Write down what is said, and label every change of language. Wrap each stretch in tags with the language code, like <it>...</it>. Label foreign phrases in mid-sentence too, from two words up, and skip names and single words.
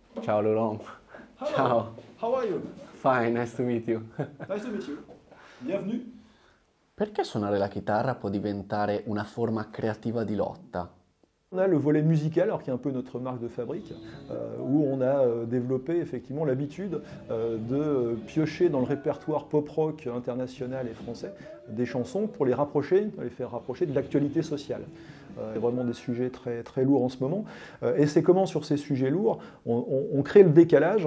<it>Ciao Laurent.</it> <en>Hello.</en> <it>Ciao.</it> <en>How are you? Fine, nice to meet you. Nice to meet you.</en> <fr>Bienvenue.</fr> <it>Perché suonare la chitarra può diventare una forma creativa di lotta?</it> <fr>On a le volet musical, alors qui est un peu notre marque de fabrique, où on a développé effectivement l'habitude de piocher dans le répertoire pop-rock international et français des chansons pour les faire rapprocher de l'actualité sociale. C'est vraiment des sujets très, très lourds en ce moment. Et c'est comment sur ces sujets lourds, on crée le décalage.</fr>